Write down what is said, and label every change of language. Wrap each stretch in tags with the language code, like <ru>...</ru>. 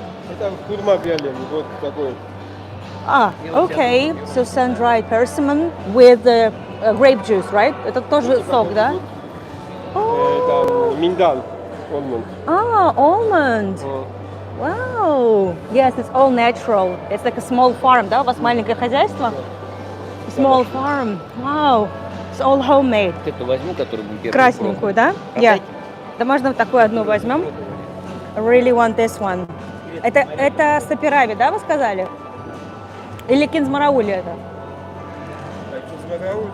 <ru>Это хурма вяленый, вот такой.</ru> <en>Okay. So sun-dried persimmon with the grape juice, right?</en> <ru>Это тоже сок, да? Это миндаль, almond.</ru> <en>Almond. Wow. Yes, it's all natural. It's like a small farm, да?</en> <ru>У вас маленькое хозяйство?</ru> <en>Small farm. Wow. It's all homemade.</en> <ru>Вот эту возьму, которую будем первую Красненькую, да? Опять? Да можно вот такую одну возьмем.</ru> <en>I really want this one.</en> <ru>Это сапирави, да, вы сказали? Или кинзмараули это? Измагауда,</ru>